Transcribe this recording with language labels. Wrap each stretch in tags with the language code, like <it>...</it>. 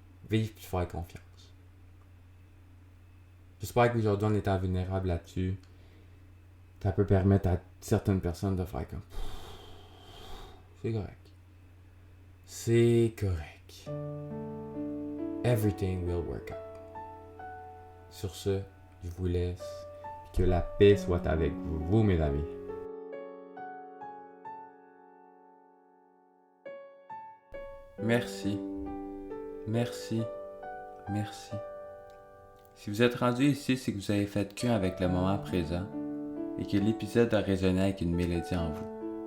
<fr>Vivre puis faire confiance. J'espère qu'aujourd'hui, en étant vulnérable là-dessus, ça peut permettre à certaines personnes de faire comme c'est correct. C'est correct.</fr> <en>Everything will work out.</en> <fr>Sur ce, je vous laisse. Que la paix soit avec vous, mes amis. Merci. Merci. Merci. Si vous êtes rendu ici, c'est que vous avez fait qu'un avec le moment présent et que l'épisode a résonné avec une mélodie en vous.</fr>